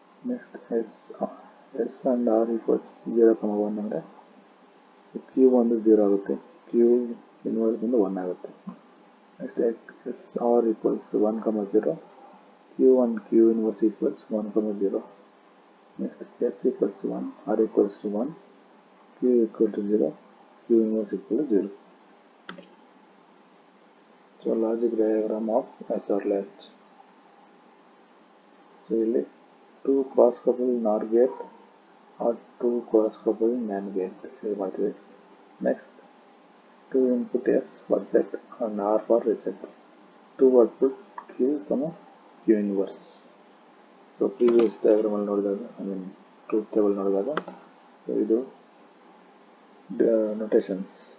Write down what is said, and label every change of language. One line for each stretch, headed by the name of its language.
English: Next S and R equals 0,1 ಅಂದರೆ Q ಒಂದು 0 ಆಗುತ್ತೆ, ಕ್ಯೂ ಇನ್ವರ್ಸ್ ಒಂದು 1 ಆಗುತ್ತೆ. Next S R equals 1,0, Q1 Q inverse equals 1,0. Next S equals to 1, R equals to 1, Q equal to 0, Q inverse equal to 0. So logic diagram of SR latch. So ಇಲ್ಲಿ 2 cross coupled NOR gate or 2 cross coupled NAND gate
Kannada: ಇದು ಮಾಡ್ತೀವಿ.
English: Next 2 input S for set and R for reset. 2 output Q, Q inverse.
Kannada: So previous ಡಯಾಗ್ರಾಮಲ್ಲಿ ನೋಡಿದಾಗ truth table ನೋಡಿದಾಗ so ಇದು notations.